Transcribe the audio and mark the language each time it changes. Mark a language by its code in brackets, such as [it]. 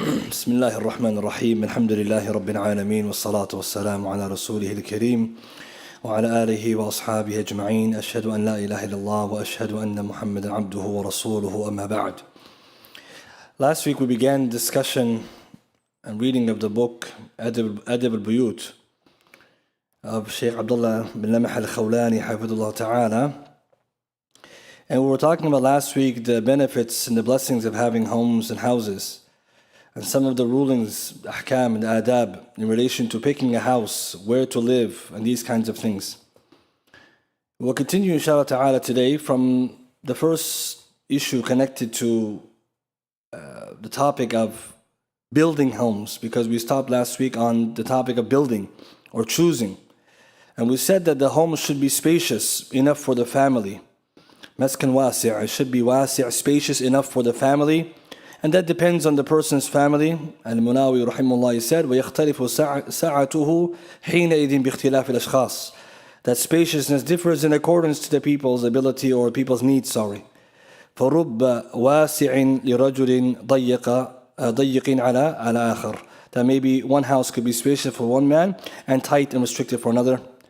[ar] بسم الله الرحمن الرحيم الحمد لله رب العالمين والصلاة والسلام على رسوله الكريم وعلى آله وأصحابه أجمعين أشهد أن لا إله إلا الله وأشهد أن محمدا عبده ورسوله أما بعد. [en] Last week we began discussion and reading of the book al-Biyut of Shaikh Abdullah bin al-Khawlaani Hafidullah Ta'ala, and we were talking about last week the benefits and the blessings of having homes and houses, and some of the rulings, ahkam and adab in relation to picking a house, where to live, and these kinds of things. We'll continue inshallah ta'ala today from the first issue connected to the topic of building homes, because we stopped last week on the topic of building or choosing. And we said that the home should be spacious enough for the family. Maskan wasi', it should be wasi', spacious enough for the family. And that depends on the person's family. Al-Munawi rahimahullah said, [ar] وَيَخْتَلِفُ سَعَتُهُ حِينَئِذٍ بِاخْتِلَافِ الْأَشْخَاص. [en] That spaciousness differs in accordance to the people's ability or people's needs, [ar] فَرُبَّ وَاسِعٍ لِرَجُلٍ ضَيِّقٍ عَلَى آخَرٍ. [en] That maybe one house could be spacious for one man and tight and restricted for another.